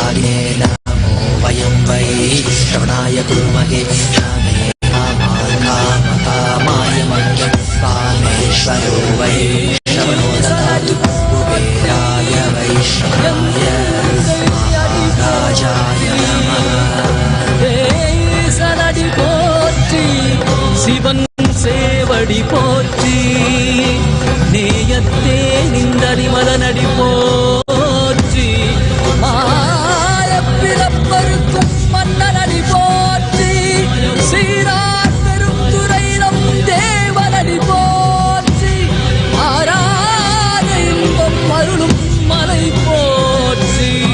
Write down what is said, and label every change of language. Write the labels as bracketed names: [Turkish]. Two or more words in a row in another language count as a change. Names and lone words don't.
[Sanskrit] नमो वयं वै श्रवणाय कुर्महे श्रामे कामाय मह्यं कामेश्वरो वै श्रवणो ददातु कुबेराय वै श्रवणाय महाराजाय नमः [Tamil] சனடி போற்றி சிவன் சேவடி போற்றி நேயத்தே நின்றடி மதனடி போற்றி மாயப்பிறப்பருக்கும் மன்னனடி போற்றி சீரார் பெரும் துறையிடம் தேவனடி போற்றி ஆராத இன்பம் அருளும் மலை போற்றி